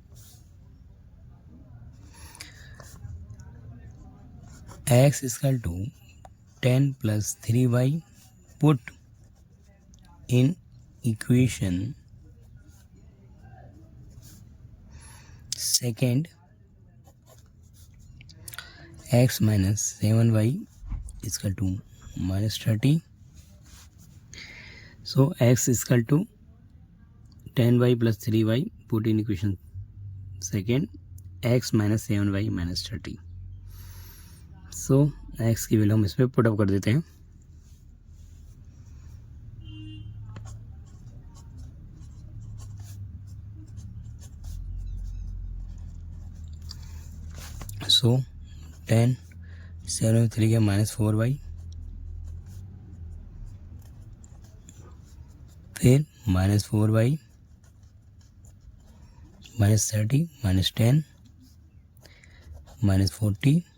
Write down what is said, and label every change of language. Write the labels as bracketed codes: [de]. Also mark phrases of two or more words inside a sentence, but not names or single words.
[en] x = 10 + 3y, put in equation second, x - 7y = -30, so x = 10y + 3y, put in equation second, x - 7y -30, [hi] सो x की वैल्यू हम इसमें [en] put up [hi] कर देते हैं। सो 10 7 में 3 गया -4y, फिर -4y -30 -10 -40